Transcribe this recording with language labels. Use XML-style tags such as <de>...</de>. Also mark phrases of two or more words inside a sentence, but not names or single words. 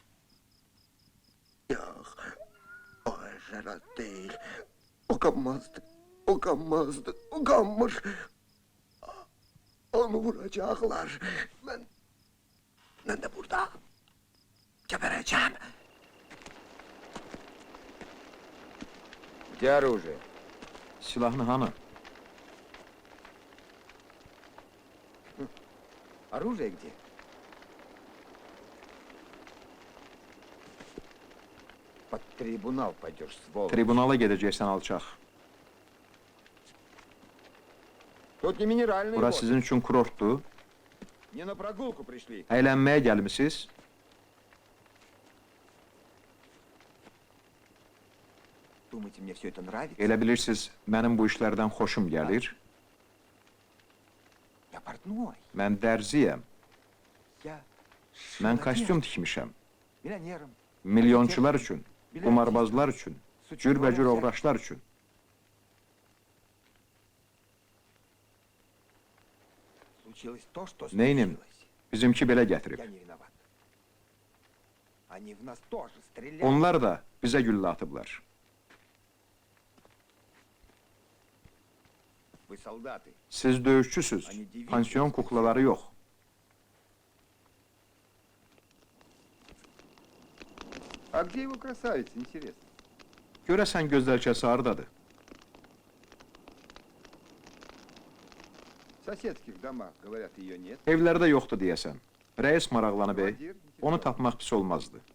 <tr>Yok. O eşarat değil. Ukanmazdı. Ukanmır. Onu vuracaklar. Ben de burada gebereceğim.</tr> <ru>Где оружие?</ru> <az>Silahını hanı?</az> <ru>Оружие где? Под трибунал пойдешь, сволочь.</ru> <az>Tribunala gedəcəksən alçaq.</az> <ru>Тут не минеральный</ru> <az>Bura</az> <ru>воздух.</ru> <az>sizin üçün kurortdur.</az> <ru>Не на прогулку пришли.</ru> <az>Əylənməyə gəlmisiniz.</az> <ru>Думаете, мне все это нравится?</ru> <az>Elə bilirsiniz, mənim bu işlərdən xoşum gəlir.</az> <ru>Я портной.</ru> <az>Mən dərziyəm.</az> <ru>Я</ru> <az>Mən kostyum tikmişəm.</az> <ru>миллионером.</ru> <az>Milyonçular üçün, qumarbazlar üçün, cürbəcür oğraşlar üçün.</az> <ru>Случилось то, что</ru> <az>Neynim?</az> <ru>случилось.</ru> <az>Bizimki belə gətirib.</az> <ru>Я не виноват. Они в нас тоже стреляли.</ru> <az>Onlar da bizə güllə atıblar.</az> <ru>Вы солдаты.</ru> <az>Siz döyüşçüsüz, pansiyon kuklaları yox.</az> <ru>А где его красавица, интересно?</ru> <az>Görəsən gözəlkəsi hardadır?</az> <ru>В соседских домах, говорят, ее нет.</ru> <az>Evlərdə yoxdur deyəsən. Rəis maraqlanıb, onu tapmaq pis olmazdı.</az>